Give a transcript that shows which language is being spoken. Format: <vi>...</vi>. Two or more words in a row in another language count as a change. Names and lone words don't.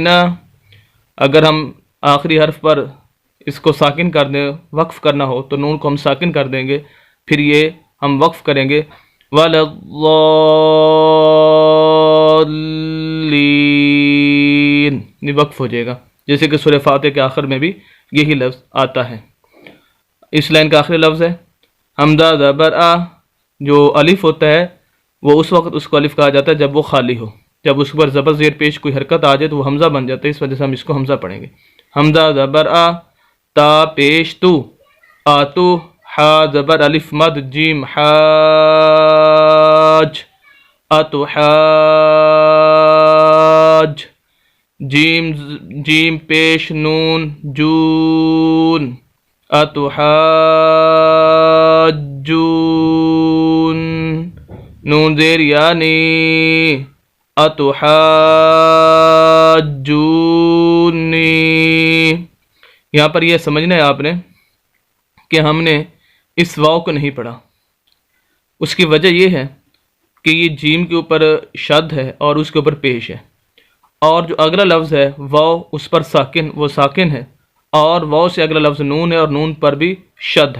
<ur>اگر ہم آخری حرف پر اس کو ساکن کر دیں، وقف کرنا ہو تو نون کو ہم ساکن کر دیں گے، پھر یہ ہم وقف کریں گے، ولضالین، یہ وقف ہو جائے گا، جیسے کہ سورہ فاتح کے آخر میں بھی یہی لفظ آتا ہے۔ اس لائن کا آخری لفظ ہے حمزہ زبر آ، جو الف ہوتا ہے وہ اس وقت اس کو الف کہا جاتا ہے جب وہ خالی ہو، جب اس پر زبر زیر پیش کوئی حرکت آ جائے تو وہ حمزہ بن جاتا ہے، اس وجہ سے ہم اس کو حمزہ پڑھیں گے۔ حمزہ زبر آ، تا پیش تو، آتو، حا زبر الف مد جیم حاج، اتو حاج، جیم پیش نون جون، اتو حاجون، نون زیر یعنی، اتو حاجونی۔ یہاں پر یہ سمجھنا ہے آپ نے کہ ہم نے اس واؤ کو نہیں پڑھا، اس کی وجہ یہ ہے کہ یہ جیم کے اوپر شد ہے اور اس کے اوپر پیش ہے، اور جو اگلا لفظ ہے واؤ اس پر ساکن، وہ ساکن ہے، اور واؤ سے اگلا لفظ نون ہے اور نون پر بھی شد ہے۔</ur>